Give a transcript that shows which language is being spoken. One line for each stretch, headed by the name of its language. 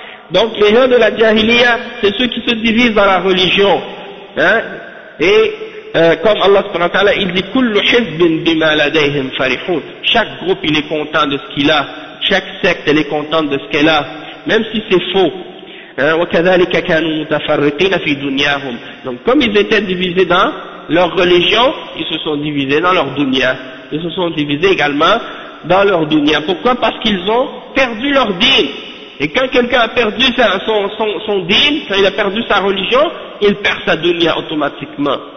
French: Donc les gens de la Jahiliya, c'est ceux qui se divisent dans la religion, hein. Et comme Allah subhanahu wa ta'ala, il dit kullu hizbin bima ladayhim farihun. Chaque groupe il est content de ce qu'il a, chaque secte elle est contente de ce qu'elle a, même si c'est faux.
Arabic: وكذلك كانوا متفرقين في دنياهم.
French: Donc comme ils étaient divisés dans leur religion, ils se sont divisés dans leur dunya. Ils se sont divisés également dans leur dunya. Pourquoi? Parce qu'ils ont perdu leur dîn. Et quand quelqu'un a perdu son dîn, quand il a perdu sa religion, il perd sa dunya automatiquement.